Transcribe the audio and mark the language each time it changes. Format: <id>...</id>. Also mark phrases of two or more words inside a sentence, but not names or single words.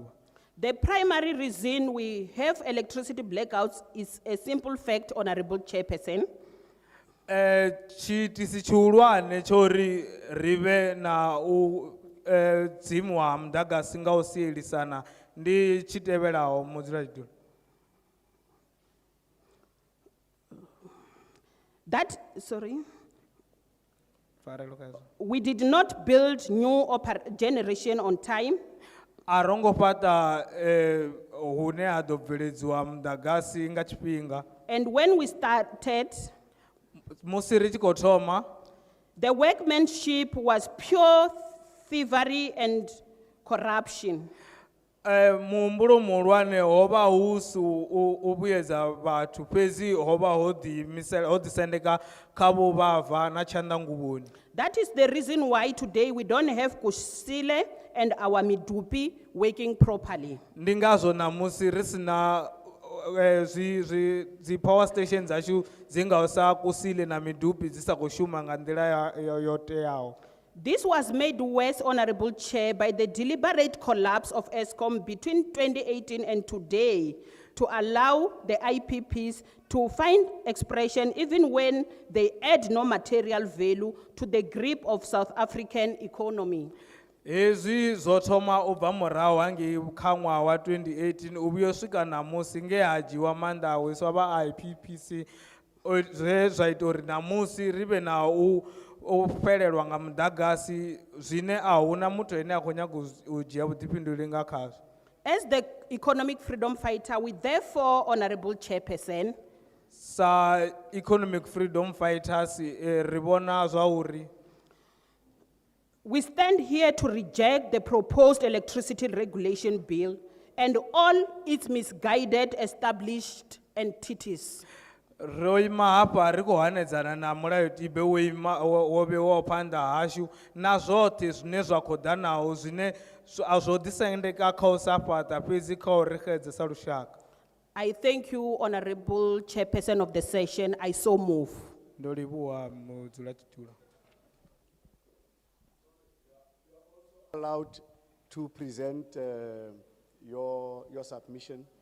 <en>The primary reason we have electricity blackouts is a simple fact, Honorable Chairperson.</en> <ve>Tshiitisi tshihulwane tsho ri vhe na u dzimiwa ha muḓagasi nga u sielisana ndi tshi tevhelaho mudzulatshidulo.</ve> <en>We did not build new generation on time.</en> <ve>A rongo fhaṱa hune ha ḓo bveledziwa muḓagasi nga tshifhinga.</ve> <en>And when we started,</en> <ve>musi ri tshi khou thoma</ve> <en>the workmanship was pure thievery and corruption.</en> <ve>Muhumbulo muhulwane ho vha hu si u vhuyedza vhathu fhedzi ho vha ho ḓisendeka kha vhuvhava na tshanḓanguvhoni.</ve> <en>That is the reason why today we don't have Kusile and our Midupi working properly.</en> <ve>Ndi ngazwo ṋamusi ri si na dzi</ve> <en>power stations</en> <ve>zashu dzi ngaho sa Kusile na Midupi dzi sa khou shuma nga nḓila yo teaho.</ve> <en>This was made worse, Honorable Chair, by the deliberate collapse of ESCOM between 2018 and today to allow the IPPs to find expression even when they add no material value to the grip of South African economy.</en> <ve>Hezwi zwo thoma u bva murahu hangei kha ṅwaha wa 2018 u vhuya u swika ṋamusi nge ha dzhiwa maanḓa a hweswa vha IPPC zwe zwa ita uri ṋamusi ri vhe na u fhelelwa nga muḓagasi zwine a huna muthu ene a khou nyaga u dzhia vhuḓifhinduleli nga khazwo.</ve> <en>As the economic freedom fighter, we therefore, Honorable Chairperson,</en> <ve>sa</ve> <en>economic freedom fighters</en> <ve>ri vhona zwa uri</ve> <en>we stand here to reject the proposed electricity regulation bill and all its misguided established entities.</en> <ve>ro ima hafha ri khou hanedzana na mulayotibe wo vhewaho phanḓa hashu na zwoṱhe zwine zwa khou ḓa naho zwine a zwo ḓisendeka kha u sa fhaṱa fhedzi kha u ri xedza sa lushaka.</ve> <en>I thank you, Honorable Chairperson of the session. I so move.</en> <ve>ndo livhuwa mudzulatshidulo.</ve> <en>Allowed to present your submission.</en>